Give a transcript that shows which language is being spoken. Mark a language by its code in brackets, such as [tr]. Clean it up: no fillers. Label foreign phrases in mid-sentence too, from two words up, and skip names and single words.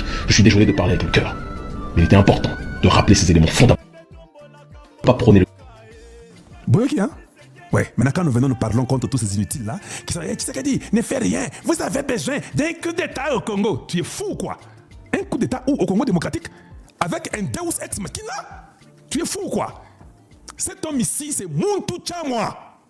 [fr] Je suis désolé de parler avec le cœur. Mais il était important de rappeler ces éléments fondamentaux. Pas prôner le... Boyoki, hein? Ouais, maintenant quand nous parlons contre tous ces inutiles-là, qui sont, Tshisekedi, ne fait rien, vous avez besoin d'un coup d'État au Congo. Tu es fou, quoi? Un coup d'État au Congo démocratique? Avec un [la] Deus ex machina? [fr] Tu es fou, quoi? Cet homme ici, c'est Muntu Chamwa.